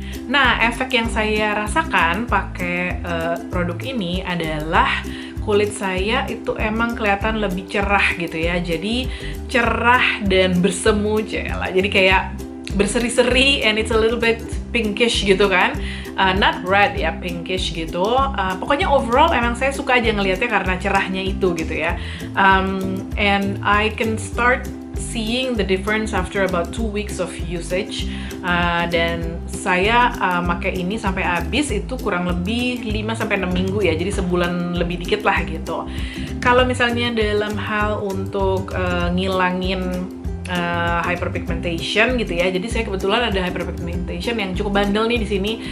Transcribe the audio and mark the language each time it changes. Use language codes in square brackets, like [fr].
[id] Nah, efek yang saya rasakan pakai produk ini adalah kulit saya itu emang kelihatan lebih cerah gitu ya, jadi cerah dan bersemu lah, jadi kayak berseri-seri, [en] and it's a little bit pinkish [id] gitu kan, [en] not red [id] ya, pinkish gitu. Pokoknya overall emang saya suka aja ngelihatnya karena cerahnya itu gitu ya. [en] And I can start seeing the difference after about 2 weeks of usage. [id] Dan saya pakai ini sampai habis itu kurang lebih 5-6 minggu ya, jadi sebulan lebih dikit lah gitu. Kalau misalnya dalam hal untuk ngilangin hyperpigmentation gitu ya. Jadi saya kebetulan ada hyperpigmentation yang cukup bandel nih di sini.